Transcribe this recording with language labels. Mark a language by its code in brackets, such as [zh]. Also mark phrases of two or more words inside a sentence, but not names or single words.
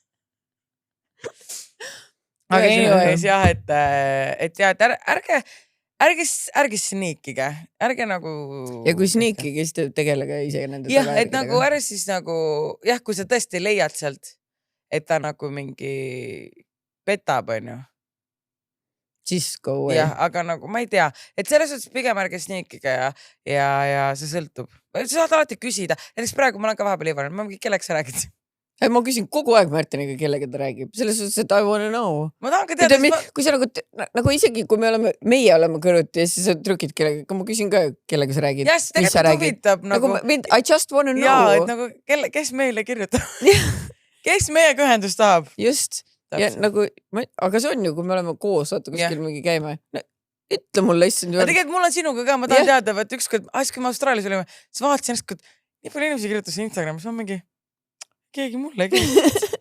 [et] Aga anyways jah, et ärge sniikige, ärge nagu. Ja kui sniikige, siis tegelege ise nende jah, et nagu ärge siis nagu, jah, kui sa tõesti leiad sealt, et ta nagu mingi petab, on ju. [en] Siis go away. [et] Jah, aga nagu ma ei tea, et selles suhtes pigem ärge sniikige ja see sõltub. Sa saad alati küsida, näiteks praegu ma olen ka vahepeal Ivar, ma mingi, kellega sa räägid? Ma küsin kogu aeg Märteniga, kellega ta räägib. Selles suhtes, et [en] I wanna know. [et] Ma tahan ka teada. Kui sa nagu isegi, kui meie oleme kõrvuti ja siis sa trükid kellega, ma küsin ka, kellega sa räägid. Jah, tegelikult huvitab nagu. [en] I just wanna know. [et] Jaa, et nagu, kes meile kirjutab? Kes meiega ühendust tahab? Just. Ja nagu, aga see on ju, kui me oleme koos, vaata kuskil mingi käime. Ütle mulle, issand. Aga tegelikult mul on sinuga ka, ma tahan teada, et ükskord, kui me Austraalias olime, siis vaatasin ennast, nii palju inimesi kirjutasin Instagramis, ma mingi, keegi mulle kirjutas.